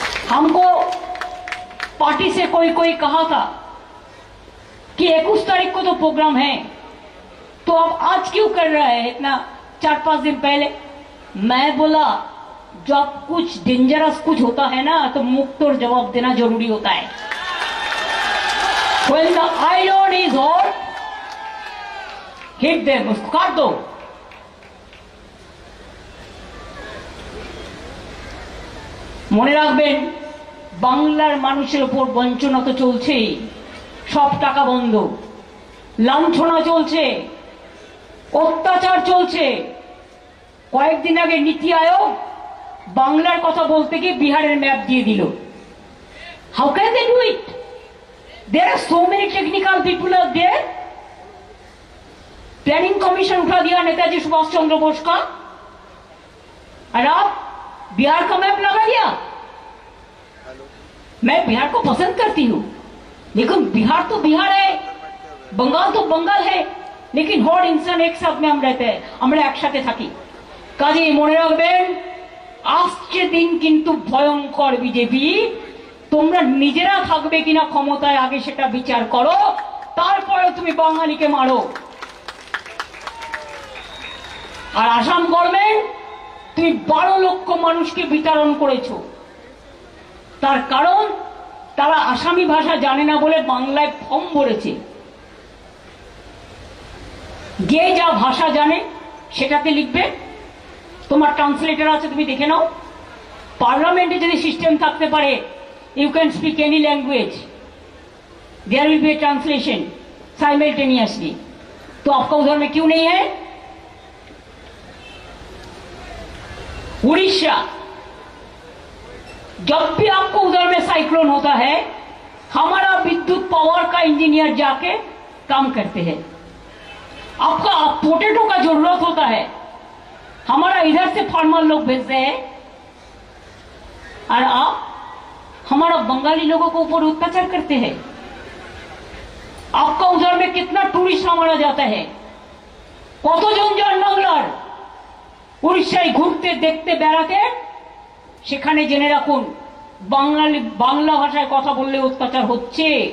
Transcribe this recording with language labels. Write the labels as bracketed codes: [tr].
[hi] हमको पार्टी से कोई कहा था कि 21 तारीख को तो प्रोग्राम है, तो अब आज क्यों कर रहा है इतना 4-5 दिन पहले। मैं बोला जब कुछ डेंजरस कुछ होता है ना तो मुंह तोड़ जवाब देना जरूरी होता है। [en] When the iron is hot, hit them, [hi] उसको काट दो। [bn] মনে রাখবেন বাংলার মানুষের উপর বঞ্চনা তো চলছেই, সব টাকা বন্ধ, লাঞ্ছনা চলছে, অত্যাচার চলছে। কয়েকদিন আগে নীতি আয়োগ বাংলার কথা বলতে গিয়ে বিহারের ম্যাপ দিয়ে দিল। [en] How can they do it? There are so many technical people out there. [hi] Planning commission उठा दिया नेताजी सुभाष चंद्र बोस का, और आप बिहार का मैप लगा दिया। मैं बिहार को पसंद करती हूँ, लेकिन बिहार तो बिहार है, बंगाल तो बंगाल है, लेकिन हर इंसान एक साथ में हम रहते हैं, [bn] আমরা একসাথে থাকি। কাজেই মনে রাখবেন আসছে দিন কিন্তু ভয়ঙ্কর। বিজেপি তোমরা নিজেরা থাকবে কিনা ক্ষমতায় আগে সেটা বিচার করো, তারপরে তুমি বাঙালিকে মারো। আর আসাম গভর্নমেন্ট তুমি 12 লক্ষ মানুষকে বিতরণ করেছো, তার কারণ তারা আসামি ভাষা জানে না বলে বাংলায় ফর্ম ভরেছে। যে যা ভাষা জানে সেটাতে লিখবে, তোমার ট্রান্সলেটর আছে তুমি দেখে নাও। পার্লামেন্টে যদি সিস্টেম থাকতে পারে [en] you can speak any language, there will be a translation simultaneously, [hi] तो आपका उधर में क्यों नहीं है? उड़ीसा, जब भी आपको उधर में साइक्लोन होता है हमारा विद्युत पावर का इंजीनियर जाके काम करते हैं। आपका पोटैटो का जरूरत होता है, हमारा इधर से फार्मर लोग भेजते हैं, और आप हमारा बंगाली लोगों को ऊपर अत्याचार करते हैं। आपका उधर में कितना टूरिस्ट हमारा जाता है, [bn] কতজন যান বাংলার উড়িষ্যায় ঘুরতে দেখতে বেড়াতে, সেখানে জেনে রাখুন বাংলা ভাষায় কথা বললে অত্যাচার হচ্ছে।